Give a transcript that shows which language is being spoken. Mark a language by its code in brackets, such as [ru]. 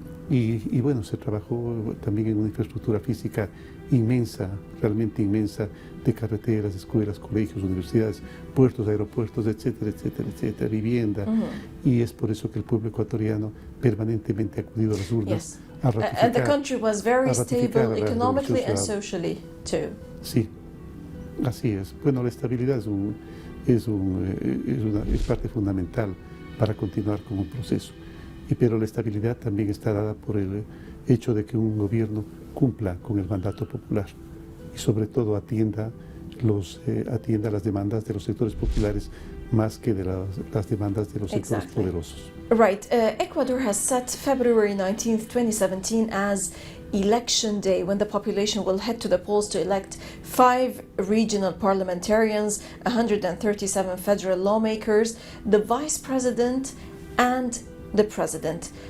[es] Y bueno, se trabajó también en una infraestructura física inmensa, realmente inmensa, de carreteras, escuelas, colegios, universidades, puertos, aeropuertos, etcétera, etcétera, etcétera, vivienda. Y es por eso que el pueblo ecuatoriano permanentemente ha acudido a las urnas a ratificar. [en] And the country was very stable economically and socially too. [es] Sí, así es. Bueno, la estabilidad es parte fundamental para continuar con un proceso. Pero la estabilidad también está dada por el hecho de que un gobierno cumpla con el mandato popular y sobre todo atienda las demandas de los sectores populares más que de las demandas de los sectores poderosos. [en] Right. Ecuador has set February 19th, 2017 as Election Day, when the population will head to the polls to elect 5 regional parliamentarians, 137 federal lawmakers, the vice president, and the president.